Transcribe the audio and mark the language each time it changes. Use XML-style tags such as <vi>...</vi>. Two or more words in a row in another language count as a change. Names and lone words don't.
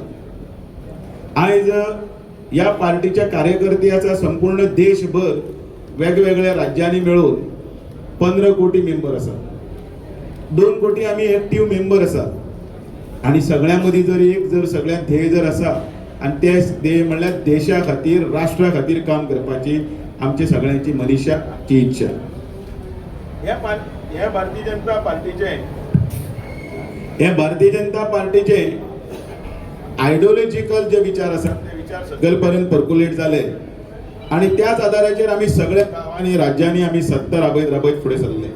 <mr>आज या पार्टीच्या कार्यकर्त्याचा संपूर्ण देशभर वेगवेगळ्या राज्यांनी मिळून 15 कोटी मेंबर असतात। 2 कोटी आम्ही ऍक्टिव्ह मेंबर असतात आणि सगळ्यांमध्ये जर सगळ्यात ध्येय जर असा आणि</mr> <kok>ते ध्येय म्हणल्यार देशा खातीर राष्ट्रा खातीर काम करपाची आमची सगळ्यांची मनीषाची इच्छा।</kok> <mr>या भारतीय जनता पार्टीचे आयडियोलॉजिकल जे विचार असतात ते विचार सगळेपर्यंत पर्क्युलेट झाले आणि त्याच आधाराचेर आम्ही सगळ्या गावांनी राज्यांनी आम्ही सत्ता राबयत पुढे सरले।</mr>